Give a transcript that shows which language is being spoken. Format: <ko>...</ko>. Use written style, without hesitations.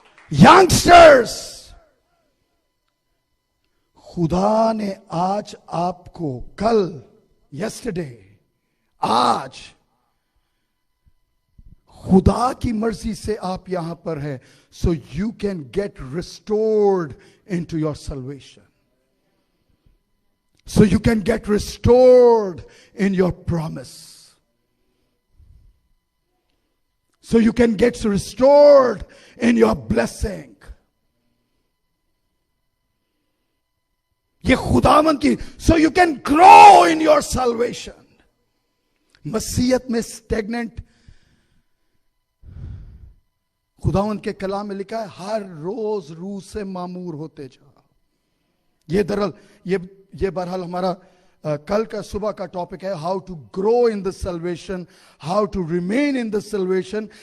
<hi>Youngsters, खुदा ने आज आपको, कल, यस्टरडे, आज खुदा की मर्जी से आप यहां पर है,</hi> <en>So you can get restored into your salvation. So you can get restored in your promise. So you can get restored in your blessing.</en> <hi>ये खुदावंद की,</hi> <en>so you can grow in your salvation.</en> <hi>मसीहत में stagnant, खुदावंद के कलाम में लिखा है, हर रोज रूह से मामूर होते जा. ये बहरहाल हमारा कल का सुबह का टॉपिक है,</hi> <en>How to grow in the salvation, how to remain in the salvation.</en>